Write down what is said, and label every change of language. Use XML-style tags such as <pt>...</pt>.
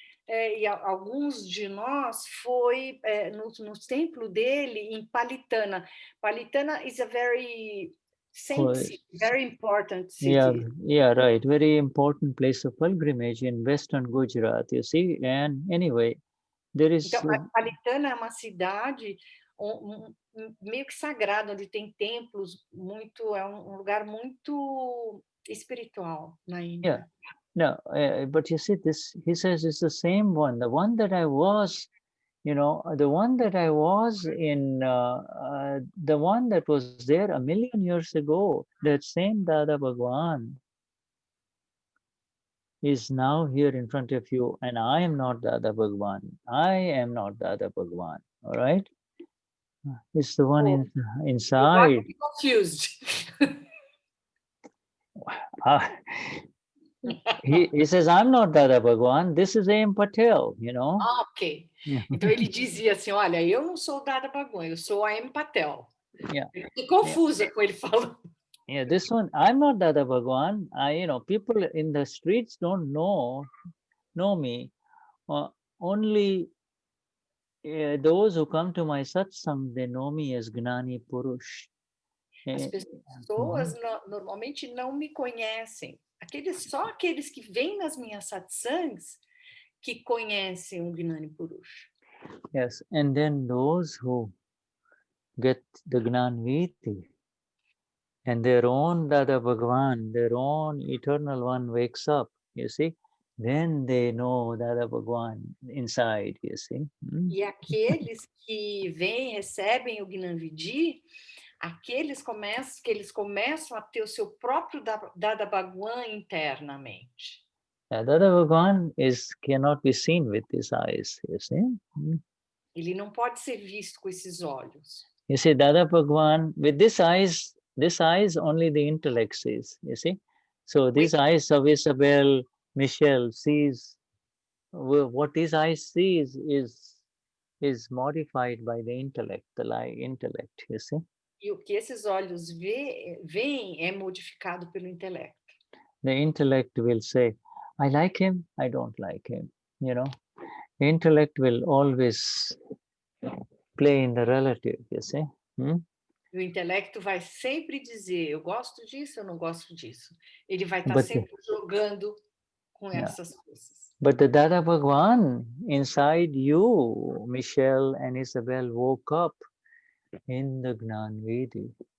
<pt>E alguns de nós foi no templo dele em Palitana.</pt> <en>Palitana is a very Saint city, very important city. Yeah, right. Very important place of pilgrimage in Western Gujarat, you see. And anyway, there is...</en> <pt>Então, a Palitana é uma cidade meio que sagrada, onde tem templos muito, é um lugar muito espiritual na Índia.</pt> <en>No, but you see, this, he says, it's the same one. The one that I was, you know, the one that I was in, the one that was there 1,000,000 years ago, that same Dada Bhagwan is now here in front of you, and I am not Dada Bhagwan. I am not Dada Bhagwan, all right? It's the one inside. I'm confused. He says, I'm not Dada Bhagwan, this is A.M. Patel, you know. Ok.</en> <pt>Então ele dizia assim, olha, eu não sou o Dada Bhagwan, eu sou a A.M. Patel. Yeah. Eu fiquei confusa com ele falando.</pt> <en>Yeah, this one, I'm not Dada Bhagwan. You know, people in the streets don't know me. Only those who come to my satsang, they know me as Gnani Purush.</en> <pt>As pessoas normalmente não me conhecem. Só aqueles que vêm nas minhas satsangs que conhecem o Gnani Purush.</pt> <en>Yes, and then those who get the Gnanviti and their own Dada Bhagwan, their own eternal one wakes up, you see, then they know Dada Bhagwan inside, you see.</en> <pt>E aqueles que vêm, recebem o Gnanvidi, aqueles que eles começam a ter o seu próprio Dada Bhagwan internamente.</pt> <en>Dada Bhagwan cannot be seen with these eyes, you see.</en> <pt>Ele não pode ser visto com esses olhos.</pt> <en>You see, Dada Bhagwan, with this eyes only the intellect sees, you see. So these eyes of Isabel, Michelle sees, what these eyes sees is modified by the intellect, the intellect, you see.</en> <pt>E o que esses olhos veem é modificado pelo intelecto.</pt> <en>The intellect will say, I like him, I don't like him, you know. The intellect will always play in the relative, you see.</en> <pt>O intelecto vai sempre dizer, eu gosto disso, eu não gosto disso. Ele vai estar sempre jogando com essas coisas.</pt> <en>But the Dada Bhagwan inside you, Michelle and Isabel, woke up in the Gnanvidi.</en>